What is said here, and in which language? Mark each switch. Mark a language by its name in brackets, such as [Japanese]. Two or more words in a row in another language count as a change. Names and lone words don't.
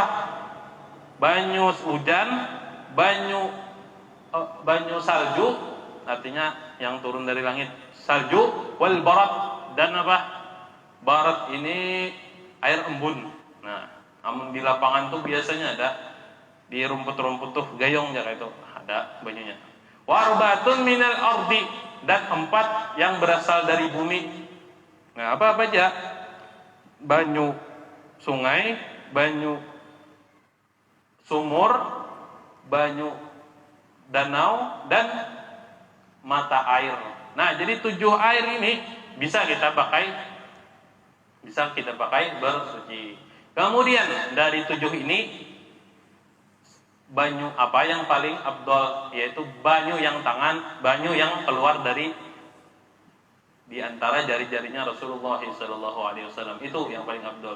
[Banjar] Banyu hujan, banyu salju, [Indonesian] artinya yang turun dari langit, salju, [Arabic] والبرد, [Indonesian] dan apa? Barat ini air embun. Nah, namun di lapangan tuh biasanya ada, di rumput-rumput tuh gayung ya, itu ada banyunya. [Arabic] وأربعة من الأرض, [Indonesian] dan 4 yang berasal dari bumi. [Banjar] Nah, apa aja? Banyu sungai, banyu sumur, banyu danau, [Indonesian] dan mata air. Nah, jadi 7 air ini bisa kita pakai bersuci. Kemudian dari 7 ini, banyu apa yang paling afdal? Yaitu banyu yang banyu yang keluar dari di antara jari-jarinya Rasulullah SAW, itu yang paling afdal.